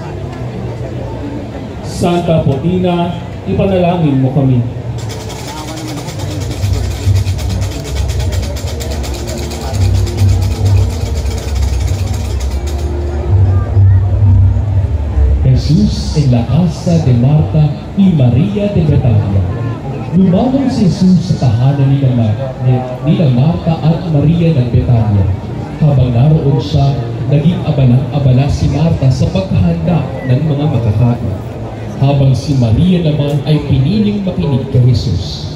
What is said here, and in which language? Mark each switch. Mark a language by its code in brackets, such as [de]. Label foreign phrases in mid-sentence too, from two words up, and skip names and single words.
[tl] Santa Potina, ipanalangin mo kami. [es] Jesus en la casa de Marta y María de Betania. [tl] Lumaban si Jesus sa tahanan nila Marta at Maria ng Betania. Habang naroon siya, naging abalang-abala si Marta sa paghahanda ng mga makakain, habang si Maria naman ay piniling makinig kay Jesus.